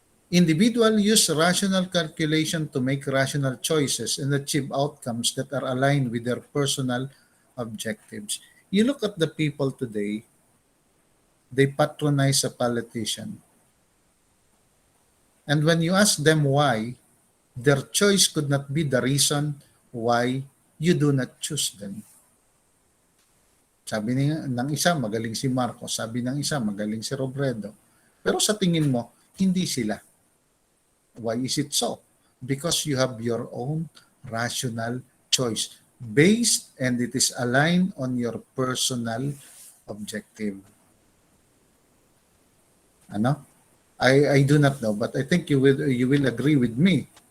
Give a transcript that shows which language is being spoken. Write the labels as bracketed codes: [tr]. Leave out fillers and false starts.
[en] Individual use rational calculation to make rational choices and achieve outcomes that are aligned with their personal objectives. You look at the people today, they patronize a politician. And when you ask them why, their choice could not be the reason why you do not choose them. [tl] Sabi ng isa, magaling si Marcos. Sabi ng isa, magaling si Robredo. Pero sa tingin mo, hindi sila. [en] Why is it so? Because you have your own rational choice based and it is aligned on your personal objective. Ano? I do not know, but I think you will agree with me.